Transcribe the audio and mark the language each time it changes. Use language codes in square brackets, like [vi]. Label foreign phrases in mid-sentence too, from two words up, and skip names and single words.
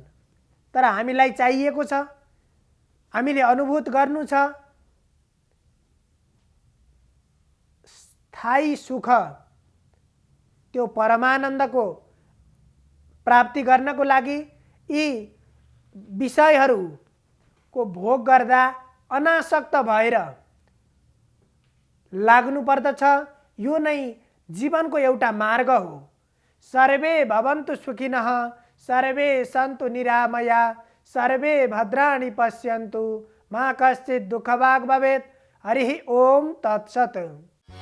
[ne] तर हामीलाई चाहिएको छ, हामीले अनुभूत गर्नु छ स्थायी सुख, त्यो परमानन्दको प्राप्ति गर्नको लागि यी विषयहरूको भोग गर्दा अनासक्त भएर लाग्नु पर्दछ। यो नै जीवनको एउटा मार्ग हो। [sa] सर्वे भवन्तु सुखिनः, सर्वे सन्तु निरामया, सर्वे भद्राणि पश्यन्तु, मा कश्चित् दुःखभाग् भवेत्। हरिः ओम तत्सत्।